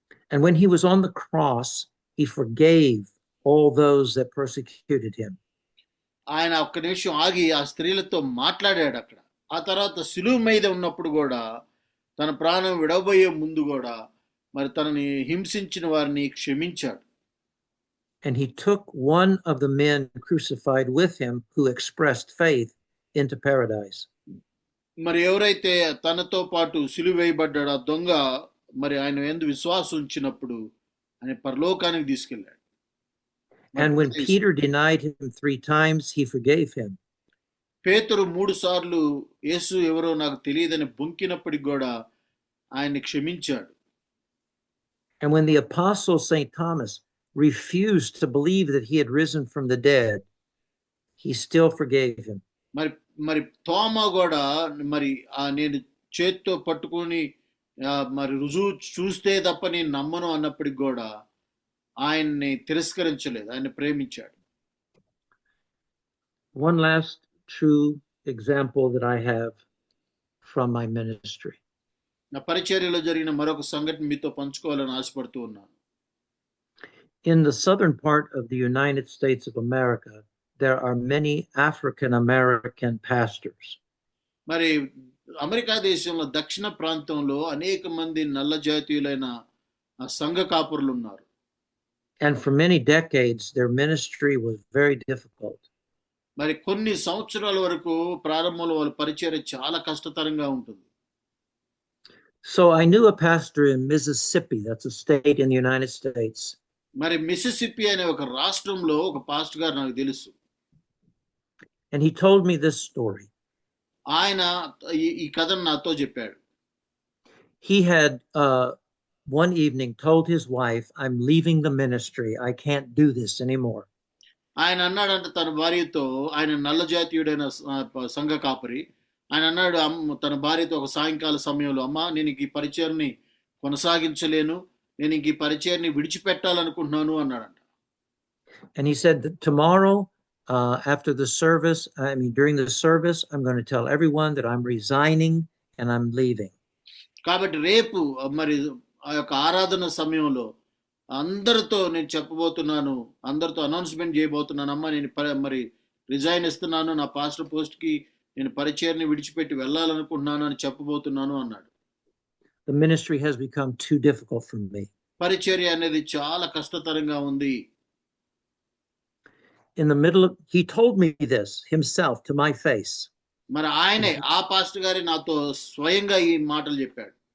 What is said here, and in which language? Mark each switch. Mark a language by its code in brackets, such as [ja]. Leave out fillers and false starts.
[en] And when he was on the cross, he forgave all those that persecuted him. [te] ఆయన ఒక్క నిమిషం ఆగి ఆ స్త్రీలతో మాట్లాడాడు అక్కడ. ఆ తర్వాత సిలువ మీద ఉన్నప్పుడు కూడా, తన ప్రాణం విడవబోయే ముందు కూడా మరి తనని హింసించిన వారిని క్షమించాడు. [en] And he took one of the men crucified with him who expressed faith into paradise. [te] మరి ఎవరైతే తనతో పాటు సిలువ వేయబడ్డాడు ఆ దొంగ, మరి ఆయన యందు విశ్వాసం ఉంచినప్పుడు ఆయన పరలోకానికి తీసుకెళ్ళాడు. [en] And when Peter denied him 3 times, he forgave him. [te] పేతురు 3 సార్లు యేసు ఎవరో నాకు తెలియదని బొంకినప్పటికి కూడా ఆయన్ని క్షమించాడు. [en] And when the apostle St. Thomas refused to believe that he had risen from the dead, he still forgave him. [te] మరి తోమా కూడా మరి నేను చేత్తో పట్టుకొని మరి రుజువు చూస్తే తప్ప నేను నమ్మను అన్నప్పటికి కూడా ఆయన్ని తిరస్కరించలేదు, ఆయన ప్రేమించాడు. [en] One last true example that I have from my ministry. [te] నా పరిచర్యలో జరిగిన మరొక సంఘటన మీతో పంచుకోవాలని ఆశపడుతూ ఉన్నాను. [en] In the southern part of the United States of America, there are many African American pastors. [te] మరి అమెరికా దేశంలో దక్షిణ ప్రాంతంలో అనేక మంది నల్ల జాతీయులైన సంఘ కాపురులు ఉన్నారు. [en] And for many decades, their ministry was very difficult. [te] మరి కొన్ని సంవత్సరాల వరకు ప్రారంభంలో వాళ్ళ పరిచర్య చాలా కష్టతరంగా ఉంటుంది. [en] So I knew a pastor in Mississippi, that's a state in the United States. [te] మరి మిసిసిపి అనే ఒక రాష్ట్రంలో ఒక పాస్టర్ గారు నాకు తెలుసు. [en] And he told me this story. [te] ఆయన ఈ కథను నాతో చెప్పాడు. [en] He had one evening told his wife, I'm leaving the ministry. I can't do this anymore. [te] ఆయన అన్నాడంటే తన భార్యతో, ఆయన నల్ల జాతీయుడైన సంఘ కాపరి, ఆయన అన్నాడు తన భార్యతో ఒక సాయంకాల సమయంలో, అమ్మా నేను ఈ పరిచర్ని కొనసాగించలేను, నేను ఈ పరిచర్ని విడిచిపెట్టాలనుకుంటున్నాను అన్నాడంట. [en] And he said that tomorrow after the service, during the service, I'm going to tell everyone that I'm resigning and I'm leaving. [te] కాబట్టి రేపు మరి ఆ యొక్క ఆరాధన సమయంలో అందరితో నేను చెప్పబోతున్నాను, అందరితో అనౌన్స్మెంట్ చేయబోతున్నాను, అమ్మా నేను మరి రిజైన్ ఇస్తున్నాను, నా పాస్టర్ పోస్ట్కి నేను పరిచర్ని విడిచిపెట్టి వెళ్ళాలనుకుంటున్నాను అని చెప్పబోతున్నాను అన్నాడు. [en] The ministry has become too difficult for me. [te] పరిచర్య అనేది చాలా కష్టతరంగా ఉంది. [en] In the middle of, he told me this himself to my face. [te] మరి ఆయనే, ఆ పాస్టర్ గారి నాతో స్వయంగా ఈ మాటలు చెప్పాడు.